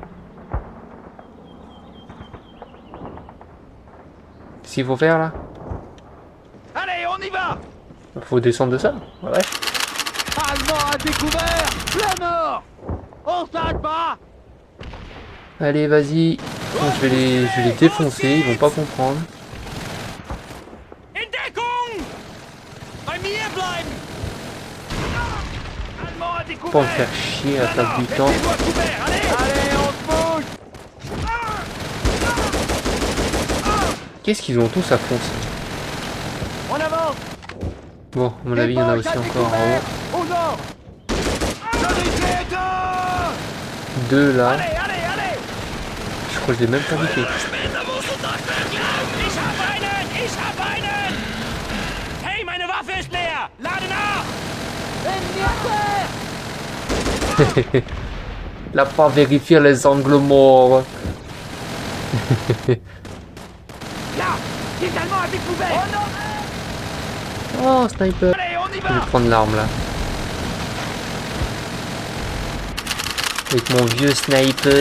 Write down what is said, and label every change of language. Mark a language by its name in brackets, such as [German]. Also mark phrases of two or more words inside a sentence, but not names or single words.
[French] Qu'est-ce qu'il faut faire là? Allez, on y va. Faut descendre de ça? Ouais. Allemand à découvert. Plein nord. On s'arrête pas. Allez, vas-y. Bon, je vais les défoncer, ils vont pas comprendre. [German] In Deckung. Bei mir bleiben. [French] Allemand à Pas me découvert. faire chier à perdre du temps. Mettez-vous à couvert, allez. Allez, on se bouge. Qu'est-ce qu'ils ont tous à foncer? On avance. Bon, à mon avis, il y en a aussi encore en haut. Au nord. Deux là. Allez, allez, allez. Je crois que je l'ai même pas buté. [German] Ich hab einen. Hey, meine Waffe ist leer. Lade nach. [French] Il a pas vérifié les angles morts. Là, des Allemands à découvert. Oh, sniper. Allez, on y Je vais va. prendre l'arme là. Avec mon vieux sniper.